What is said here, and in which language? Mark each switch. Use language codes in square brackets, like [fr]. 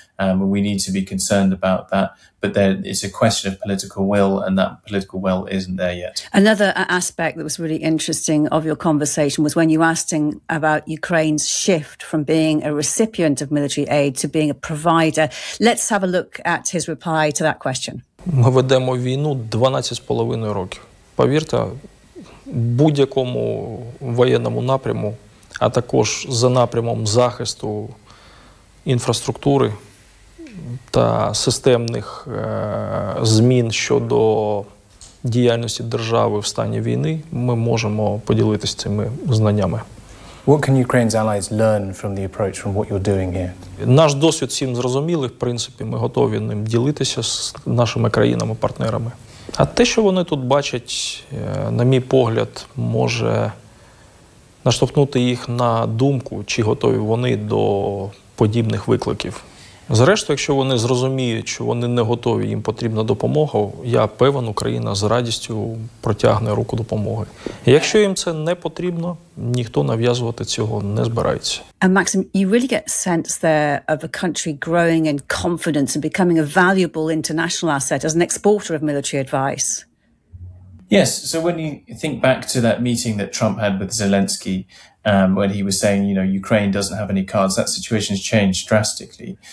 [en] And we need to be concerned about that. But there, it's a question of political will, and that political will isn't there yet. Another aspect that was really interesting of your conversation was when you asked him about Ukraine's shift from being a recipient of military aid to being a provider. Let's have a look at his reply to that question. [uk] Ми ведемо війну 12,5 років. Повірте, будь-якому воєнному напряму, а також за напрямом захисту інфраструктури та системних змін щодо діяльності держави в стані війни, ми можемо поділитися цими знаннями. [en] What can Ukraine's allies learn from the approach, from what you're doing here? [uk] Наш досвід всім зрозумілий, в принципі, ми готові ним ділитися з нашими країнами-партнерами. А те, що вони тут бачать, на мій погляд, може наштовхнути їх на думку, чи готові вони до подібних викликів. Зрештою, якщо вони зрозуміють, що вони не готові, їм потрібна допомога, я певен, Україна з радістю протягне руку допомоги. Якщо їм це не потрібно, ніхто нав'язувати цього не збирається. [en] And Maxim, you really get sense there of a country growing in confidence and becoming a valuable international asset as an exporter of military advice. Yes, so when you think back to that meeting that Trump had with Zelensky, when he was saying, you know, Ukraine doesn't have any cards, that situation has changed drastically.